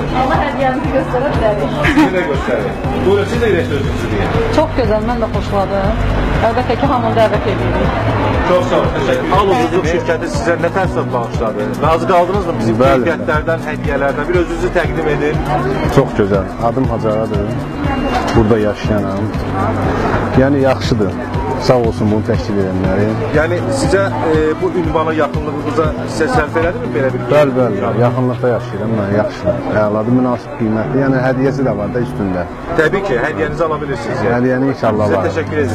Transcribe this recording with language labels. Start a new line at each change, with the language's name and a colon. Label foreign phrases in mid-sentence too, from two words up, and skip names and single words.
Azerbaijani: Allah hədiyəmizi göstərə bilərik. Sizi də göstərin. Buyurun, siz də sözünüzü deyin. Çox gözəl, mən də xoşladım. Əlbəttə ki, hamını dəvət edirik. Çox sağ olun, təşəkkür ederim. Aluzluq şirkəti sizə nə təəssürat bağışladı? Razı qaldınızmı bizim keyfiyyətlərdən, hədiyyələrdən? Bir özünüzü təqdim edin.
Turkish: Çok güzel. Adım Hacaradır.
Azerbaijani: Burada yaşayanam. Yani yaxşıdır. Sağ olsun bunu təşkil edənlərin. Yəni sizə bu ünvana yaxınlığınıza sizə sərf elədi mi belə bir? Bəli, yaxınlıqda yaşayıram mən, yaxşı. Əladır, münasib qiymətli. Yəni hədiyyəsi də var da üstündə. Təbii ki, hədiyyənizi ala bilirsiniz. Yəni. Hədiyyəni inşallah Sizə var. təşəkkür edirəm.